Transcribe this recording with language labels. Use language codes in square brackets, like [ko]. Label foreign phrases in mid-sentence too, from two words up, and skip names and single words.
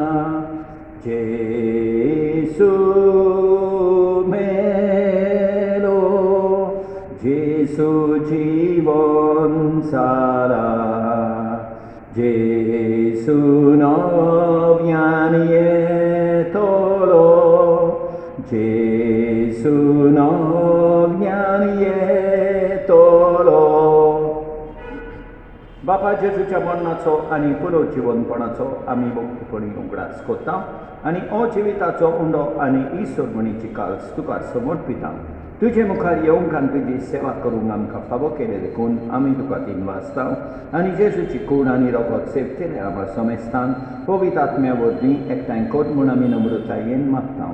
[kok] Jesu melo, Jesu jivon sara, Jesu novian yetolo, Jesu novian yetolo. बापा जेजूच्या मरणाचो आनी पुरो जिवनपणाचो आमी भक्तीपणी उगडास कोत्ता आनी हो जिविताचो उंडो आनी ही सोडमणीची काल्स तुका समर्पिता. तुजे मुखार येवंक आनी तुजी सेवा करूंक आमकां फावो केले देखून आमी तुका तीन वाचता आनी जेजूची कूड आनी रोगत सेवतले आमकां समेस्तान पवित्र आत्म्या वरवीं एकठांय कर म्हूण आमी नम्रतायेन मागता.